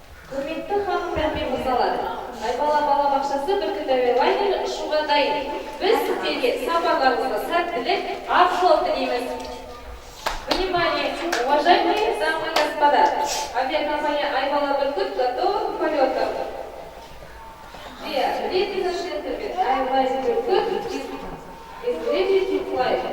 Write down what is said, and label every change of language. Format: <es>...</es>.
<kk>Құрметті ханым Рахмет мырзалар, Айбала балабақшасы бүркітәуе лайнері ұшуға дайын. Біз сіздерге сапарларыңызға сәттілік, ақ жол тілейміз.</kk> <ru>Внимание, уважаемые дамы и господа, авиакомпания Айбала Бүркіт готова к полету.</ru> <en>Ladies and gentlemen, Айбала Бүркіт is ready to fly.</en>